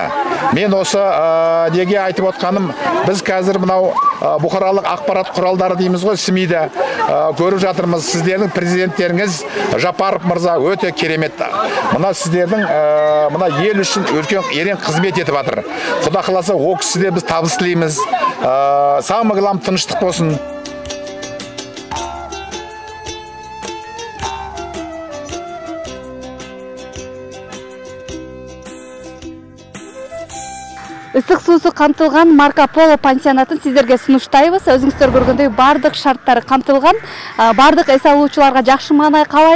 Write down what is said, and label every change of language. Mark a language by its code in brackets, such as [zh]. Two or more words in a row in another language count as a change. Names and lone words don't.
[kk] Мен осы неге айтып отқаным, біз қазір мынау бұқаралық ақпарат құралдары дейміз ғой, СМИ-де көріп жатырмыз. Сіздердің президенттеріңіз Жапаров мырза өте керемет. Мына сіздердің мына ел үшін үлкен ерен қызмет етіп жатыр. Құда қаласа о кісіде біз табыс тілейміз. [ru] Самый главный [kk] тыныштық болсын. [ky] Ысык суусу камтылган Марко Поло пансионатын сиздерге сунуштайбыз. Өзүңүздөр көргөндөй бардык шарттары камтылган. Бардык эс алуучуларга жакшы маанай каалайбыз.